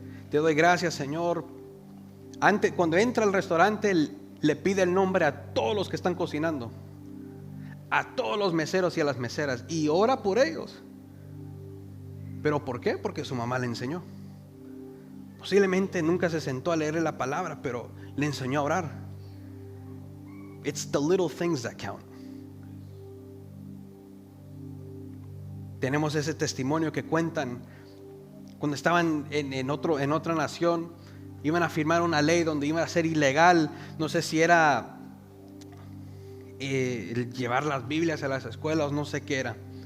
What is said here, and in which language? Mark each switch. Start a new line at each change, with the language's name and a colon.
Spanish: Te doy gracias, Señor. Cuando entra al restaurante, le pide el nombre a todos los que están cocinando, a todos los meseros y a las meseras, y ora por ellos. ¿Pero por qué? Porque su mamá le enseñó. Posiblemente nunca se sentó a leer la palabra, pero le enseñó a orar.
English: It's the little things that count.
Spanish: Tenemos ese testimonio que cuentan cuando estaban en otra nación, iban a firmar una ley donde iba a ser ilegal, no sé si era llevar las Biblias a las escuelas, no sé qué era.